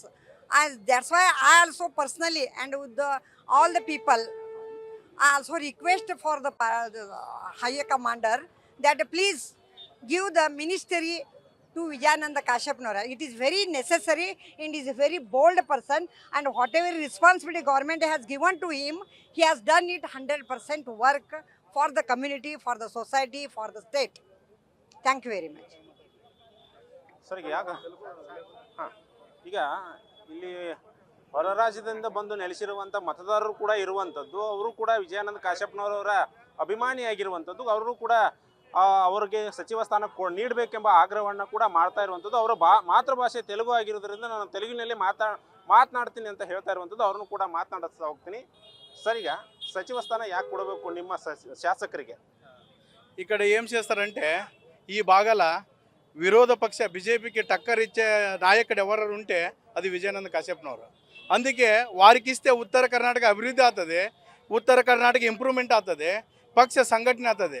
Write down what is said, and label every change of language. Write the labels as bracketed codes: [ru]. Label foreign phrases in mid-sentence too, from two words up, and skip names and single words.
[en] And that's why I also personally and with all the people, I also request for the higher commander that please give the ministry to Vijayananda Kashyapnavaru. It is very necessary and he is a very bold person, and whatever responsibility government has given to him, he has done it 100% work for the community, for the society, for the state. Thank you very much. [kn] ಸರ್ ಈಗ ಹಾಂ ಈಗ ಇಲ್ಲಿ ಹೊರ ರಾಜ್ಯದಿಂದ ಬಂದು ನೆಲೆಸಿರುವಂಥ ಮತದಾರರು ಕೂಡ ಇರುವಂಥದ್ದು, ಅವರು ಕೂಡ ವಿಜಯಾನಂದ ಕಾಶ್ಯಪ್ನವರವರ ಅಭಿಮಾನಿಯಾಗಿರುವಂಥದ್ದು, ಅವರು ಕೂಡ ಅವರಿಗೆ ಸಚಿವ ಸ್ಥಾನ ನೀಡಬೇಕೆಂಬ ಆಗ್ರಹವನ್ನು ಕೂಡ ಮಾಡ್ತಾ ಇರುವಂಥದ್ದು. ಅವರ ಮಾತೃಭಾಷೆ ತೆಲುಗು ಆಗಿರೋದ್ರಿಂದ ನಾನು ತೆಲುಗಿನಲ್ಲಿ ಮಾತನಾಡ್ತೀನಿ ಅಂತ ಹೇಳ್ತಾ ಇರುವಂಥದ್ದು. ಅವ್ರನ್ನು ಕೂಡ ಮಾತನಾಡಿಸ್ತಾ ಹೋಗ್ತೀನಿ. ಸರಿಗಾ ಸಚಿವ ಸ್ಥಾನ ಯಾಕ್ ಕೊಡಬೇಕು ನಿಮ್ಮ ಶಾಸಕರಿಗೆ? [te] ఇక్కడ ఏం చేస్తారంటే ఈ బాగాల విరోధ పక్ష బీజేపీకి టక్కర్ ఇచ్చే నాయకుడు ఎవరు ఉంటే అది విజయానంద కాశ్యప్నవరు. అందుకే వారికి ఇస్తే ఉత్తర కర్ణాటక అభివృద్ధి అవుతుంది, ఉత్తర కర్ణాటక ఇంప్రూవ్మెంట్ అవుతుంది, పక్ష సంఘటన అవుతుంది.